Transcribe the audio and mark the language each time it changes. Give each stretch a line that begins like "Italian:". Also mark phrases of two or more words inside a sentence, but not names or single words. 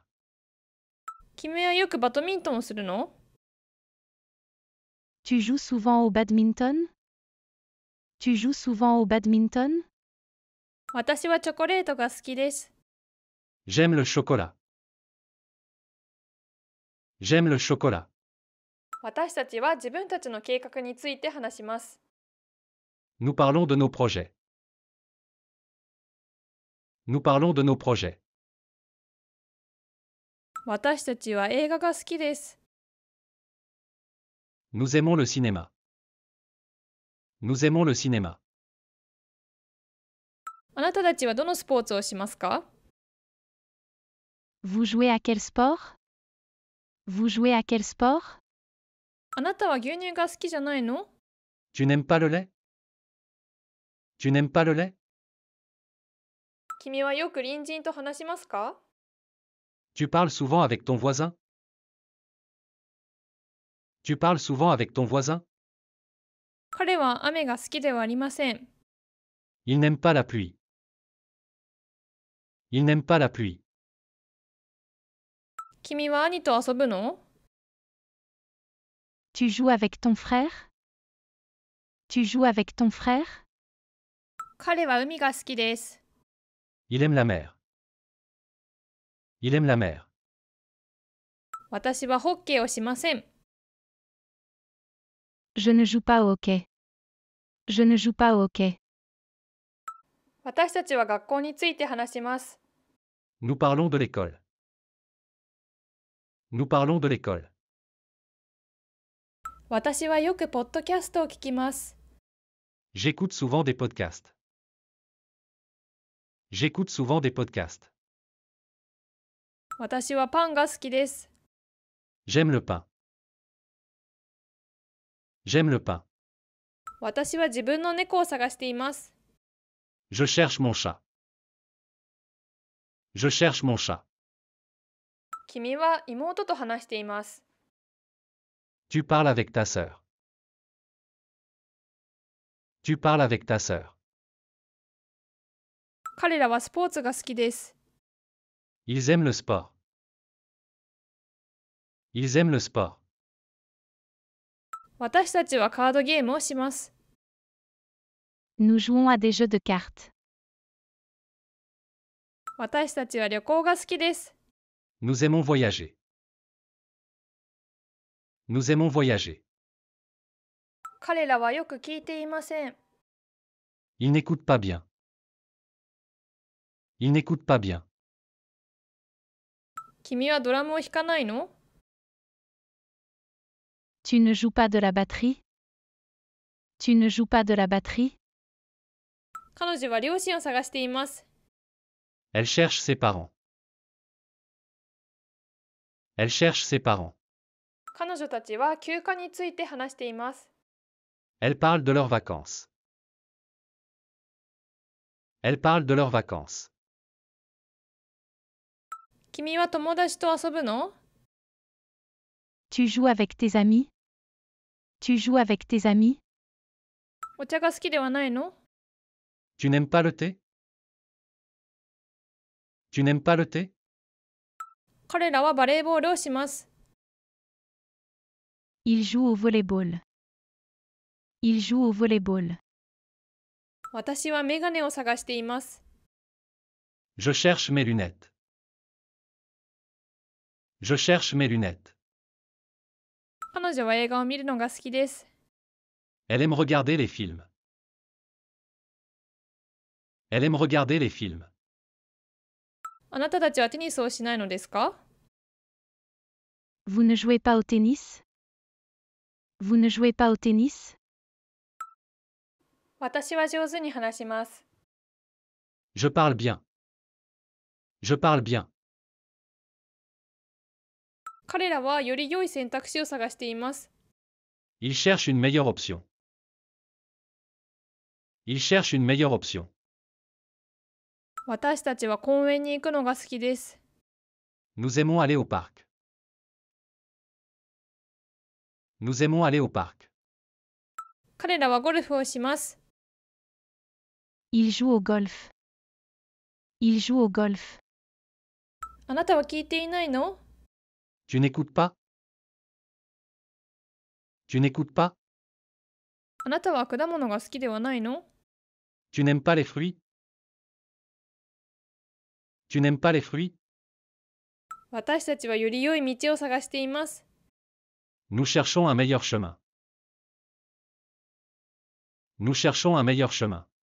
Japanese: 君はよくバドミントンをするの？
French: Tu joues souvent au badminton? Tu joues souvent au badminton?
Japanese: 私はチョコレートが好きです。
French: J'aime le chocolat. J'aime le chocolat.
Japanese: 私たちは自分たちの計画について話します。
French: Nous parlons de nos projets. Nous parlons de nos projets.
Japanese: 私たちは映画が好きです。
French: Nous aimons le cinéma. Nous aimons le cinéma.
Japanese: あなたたちはどのスポーツをしますか？
French: Vous jouez à quel sport? Vous jouez à quel sport?
Japanese: あなたは牛乳が好きじゃないの？
French: Tu n'aimes pas le lait? Tu n'aimes pas le lait?
Japanese: 君はよく隣人と話しますか？
French: Tu parles souvent avec ton voisin? Tu parles souvent avec ton voisin?
Japanese: 彼は雨が好きではありません。
French: Il n'aime pas la pluie. Il n'aime pas la pluie.
Japanese: 君は兄と遊ぶの？
French: Tu joues avec ton frère? Tu joues avec ton frère?
Japanese: 彼は海が好きです。
French: Il aime la mer. Il aime la mer.
Japanese: 私はホッケーをしません。
French: Je ne joue pas au hockey. Je ne joue pas au hockey.
Japanese: 私たちは学校について話します。
French: Nous parlons de l'école. Nous parlons de l'école.
Japanese: 私はよくポッドキャストを聞きます。
French: J'écoute souvent des podcasts. J'écoute souvent des podcasts.
Japanese: 私はパンが好きです。
French: J'aime le pain. J'aime le pain.
Japanese: 私は自分の猫を探しています。
French: Je cherche mon chat. Je cherche mon chat.
Japanese: 君は妹と話しています。
French: Tu parles avec ta sœur. Tu parles avec ta sœur.
Japanese: 彼らはスポーツが好きです。
French: Ils aiment le sport. Ils aiment le sport.
Japanese: 私たちはカードゲームをします。
French: Nous jouons à des jeux de cartes.
Japanese: 私たちは旅行が好きです。
French: Nous aimons voyager. Nous aimons voyager.
Japanese: 彼らはよく聞いていません。
French: Ils n'écoutent pas bien. Ils n'écoutent pas bien.
Japanese: 君はドラムを弾かないの？
French: Tu ne joues pas de la batterie? Tu ne joues pas de la batterie?
Japanese: 彼女は両親を探しています。
French: Elle cherche ses parents. Elle cherche ses parents.
Japanese: 彼女たちは休暇について話しています。
French: Elle parle de leurs vacances. Elle parle de leurs vacances.
Japanese: 君は友達と遊ぶの？
French: Tu joues avec tes amis? Tu joues avec tes amis?
Japanese: お茶が好きではないの？
French: Tu n'aimes pas le thé? Tu n'aimes pas le thé?
Japanese: 彼らはバレーボールをします。
French: Il joue au volleyball. Il joue au volleyball.
Japanese: 私はメガネを探しています。
French: Je cherche mes lunettes. Je cherche mes lunettes.
Japanese: 彼女は映画を見るのが好きです。
French: Elle aime regarder les films. Elle aime regarder les films.
Japanese: あなたたちはテニスをしないのですか？
French: Vous ne jouez pas au tennis? Vous ne jouez pas au tennis?
Japanese: 私は上手に話します。
French: Je parle bien. Je parle bien.
Japanese: 彼らはより良い選択肢を探しています。
French: Il cherche une meilleure option. Il cherche une meilleure option.
Japanese: 私たちは公園に行くのが好きです。
French: Nous aimons aller au parc. Nous aimons aller au parc.
Japanese: 彼らはゴルフをします。
French: Il joue au golf. Il joue au golf.
Japanese: あなたは聞いていないの？
French: Tu n'écoutes pas? Tu n'écoutes pas?
Japanese: あなたは果物が好きではないの？
French: Tu n'aimes pas les fruits? Tu n'aimes pas les fruits?
Japanese: 私たちはより良い道を探しています。
French: Nous cherchons un meilleur chemin. Nous cherchons un meilleur chemin.